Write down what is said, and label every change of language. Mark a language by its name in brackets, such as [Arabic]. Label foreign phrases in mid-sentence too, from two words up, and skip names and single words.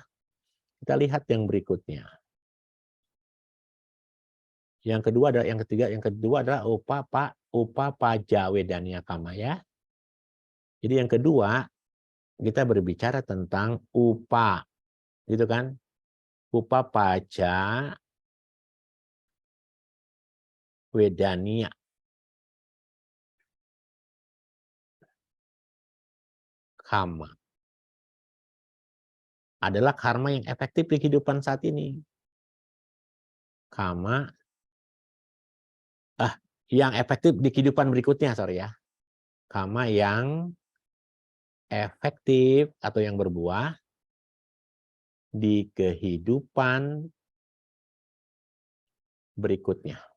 [Indonesian] Kita lihat yang berikutnya. Yang kedua adalah [Pali] Upapaja-Wedaniya Kama [Indonesian] ya. Jadi yang kedua kita berbicara tentang upa, gitu kan? [Pali] Upapaja Wedaniya. [Indonesian] Kama adalah karma yang efektif di kehidupan saat ini. Yang efektif di kehidupan berikutnya, sorry ya. Kama yang efektif atau yang berbuah di kehidupan berikutnya.